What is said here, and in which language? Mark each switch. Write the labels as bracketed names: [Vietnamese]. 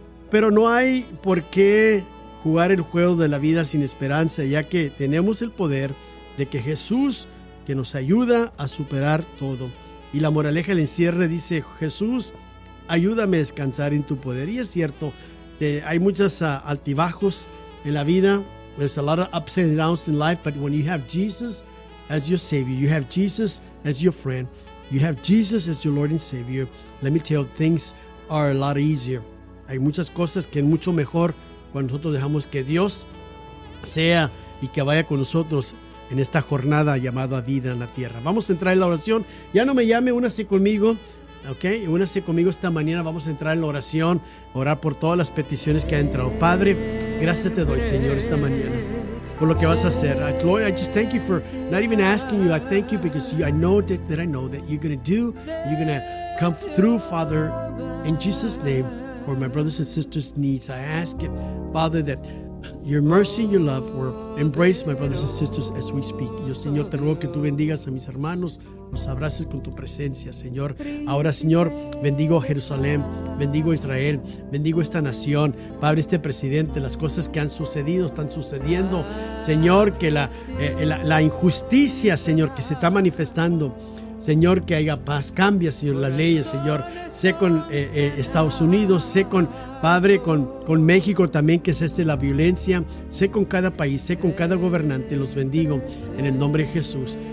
[Spanish] Pero no hay por qué jugar el juego de la vida sin esperanza, ya que tenemos el poder de que Jesús, que nos ayuda a superar todo. Y la moraleja del encierre dice, Jesús, ayúdame a descansar en tu poder. Y es cierto, hay muchos altibajos en la vida. [English] There's a lot of ups and downs in life, but when you have Jesus as your Savior, you have Jesus as your friend, you have Jesus as your Lord and Savior, let me tell you, things are a lot easier. [Spanish] Hay muchas cosas que es mucho mejor cuando nosotros dejamos que Dios sea y que vaya con nosotros en esta jornada llamada vida en la tierra. Vamos a entrar en la oración. Ya no me llame, únase conmigo. Ok, únase conmigo esta mañana, vamos a entrar en la oración, orar por todas las peticiones que ha entrado. Padre, gracias te doy, Señor, esta mañana, por lo que vas a hacer. [English] Lord, I just thank you for not even asking you, I thank you because I know that you're going to do, you're going to come through, Father, in Jesus' name, for my brothers and sisters' needs. I ask it, Father, that your mercy and your love will embrace my brothers and sisters as we speak. [Spanish] Yo, Señor, te ruego que tú bendigas a mis hermanos, nos abraces con tu presencia, Señor. Ahora, Señor, bendigo Jerusalén, bendigo Israel, bendigo esta nación, Padre, este presidente, las cosas que han sucedido, están sucediendo, Señor, que la injusticia, Señor, que se está manifestando, Señor, que haya paz, cambia, Señor, las leyes, Señor, sé con Estados Unidos, sé con Padre, con México también, que cese la violencia, sé con cada país, sé con cada gobernante, los bendigo en el nombre de Jesús.